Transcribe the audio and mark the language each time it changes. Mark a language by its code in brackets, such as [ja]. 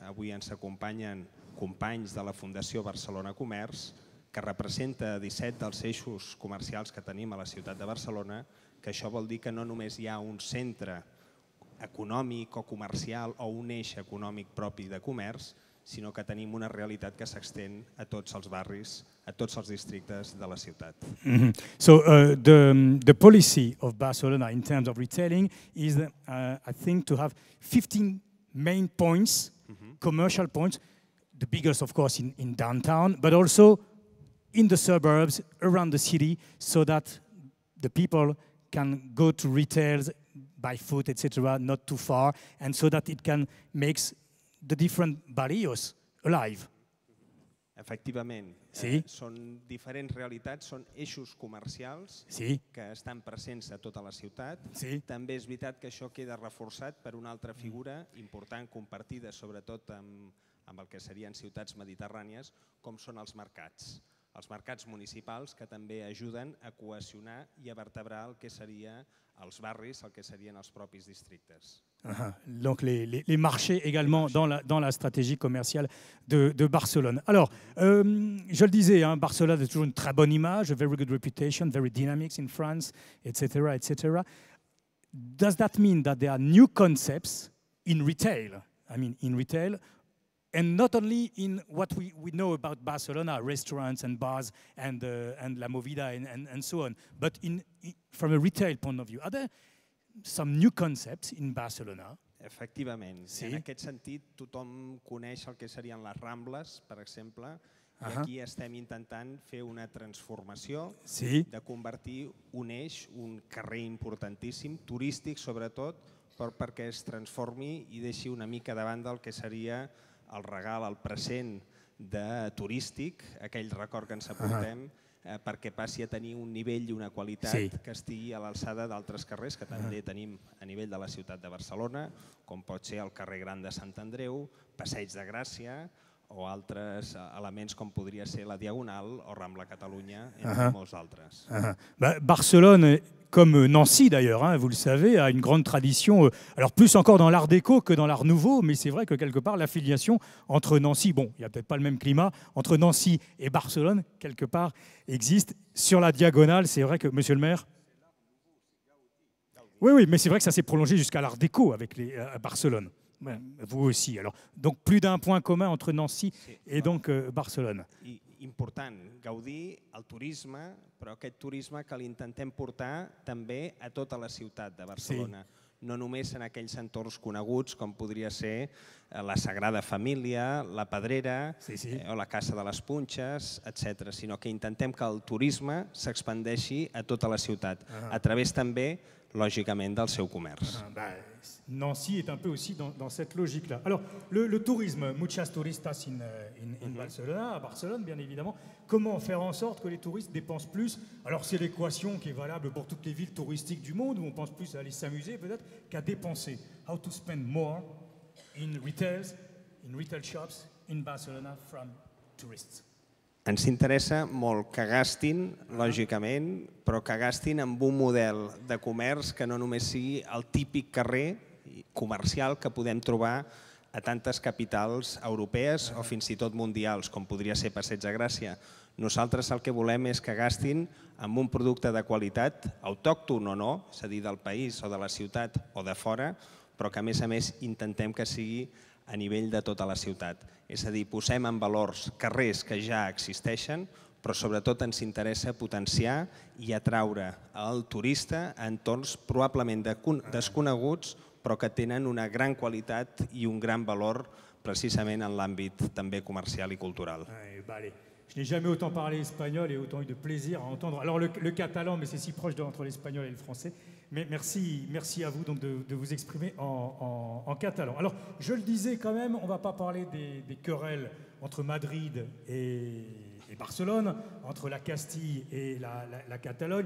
[ca] Avui ens acompanyen companys de la Fundació Barcelona Comerç, que representa 17 dels eixos comercials que tenim a la ciutat de Barcelona, que això vol dir que no només hi ha un centre econòmic o comercial o un eix econòmic propi de comerç, sinó que tenim una realitat que s'extén a tots els barris, a tots els districtes de la ciutat. [en] So the policy of Barcelona in terms of retailing is, I think, to have 15 main points, commercial points, the biggest, of course, in downtown, but also in the suburbs, around the city, so that the people can go to retails, buy food, etc., not too far, and so that it can make the different barrios alive. [ca] Efectivament, Sí. són diferents realitats, són eixos comercials Sí. que estan presents a tota la ciutat. Sí. També és veritat que això queda reforçat per una altra figura important compartida sobretot amb el que serien ciutats mediterrànies, com són els mercats. Els mercats municipals que també ajuden a cohesionar i a vertebrar el que seria els barris, el que serien els propis districtes. [fr] Donc les marchés également dans la stratégie commerciale de Barcelone. Alors, je le disais, hein, Barcelone a toujours une très bonne image, [en] a very good reputation, very dynamic in France, [fr] etc., etc. [en] Does that mean that there are new concepts in retail? I mean, in retail, and not only in what we know about Barcelona, restaurants and bars and La Movida and so on, but from a retail point of view. Are there some new concepts in Barcelona? [ca] Efectivament. Sí. En aquest sentit, tothom coneix el que serien les Rambles, per exemple, i aquí estem intentant fer una transformació de convertir un eix, un carrer importantíssim, turístic sobretot, perquè es transformi i deixi una mica davant del que seria el regal, el present de turístic, aquell record que ens aportem, perquè passi a tenir un nivell i una qualitat que estigui a l'alçada d'altres carrers que també tenim a nivell de la ciutat de Barcelona, com pot ser el carrer Gran de Sant Andreu, Passeig de Gràcia o altres elements com podria ser la Diagonal o Rambla Catalunya, entre molts altres. [fr] Barcelone, comme Nancy d'ailleurs, hein, vous le savez, a une grande tradition, alors plus encore dans l'art déco que dans l'art nouveau, mais c'est vrai que quelque part l'affiliation entre Nancy, bon, il n'y a peut-être pas le même climat, entre Nancy et Barcelone, quelque part, existe. Sur la Diagonale, c'est vrai que, monsieur le maire, oui, mais c'est vrai que ça s'est prolongé jusqu'à l'art déco à Barcelone. Vous aussi. Alors, donc plus d'un point commun entre Nancy et donc Barcelone. [ca] Important, gaudir el turisme, però aquest turisme que l'intentem portar també a tota la ciutat de Barcelona. No només en aquells entorns coneguts com podria ser la Sagrada Família, la Pedrera o la Casa de les Punxes, etc., sinó que intentem que el turisme s'expandeixi a tota la ciutat, a través també, lògicament, del seu comerç. [fr] Nancy est un peu aussi dans cette logique-là. Alors, le tourisme, [es] muchas turistas [en] in Barcelona, [fr] à Barcelone, bien évidemment. Comment faire en sorte que les touristes dépensent plus? Alors, c'est l'équation qui est valable pour toutes les villes touristiques du monde, où on pense plus à aller s'amuser peut-être qu'à dépenser. [en] How to spend more in retail shops in Barcelona from tourists? [ca] Ens interessa molt que gastin, lògicament, però que gastin amb un model de comerç que no només sigui el típic carrer comercial que podem trobar a tantes capitals europees o fins i tot mundials, com podria ser Passeig de Gràcia. Nosaltres el que volem és que gastin amb un producte de qualitat, autòcton o no, és a dir, del país o de la ciutat o de fora, però que a més intentem que sigui a nivell de tota la ciutat. És a dir, posem en valors carrers que ja existeixen, però sobretot ens interessa potenciar i atraure el turista a entorns probablement desconeguts, però que tenen una gran qualitat i un gran valor precisament en l'àmbit també comercial i cultural. [fr] Je n'ai jamais autant parlé espagnol et autant eu de plaisir à entendre. Alors le catalan, mais c'est si proche entre l'espagnol et le français. Mais merci à vous donc de vous exprimer en catalan. Alors je le disais quand même, on ne va pas parler des querelles entre Madrid et Barcelone, entre la Castille et la Catalogne.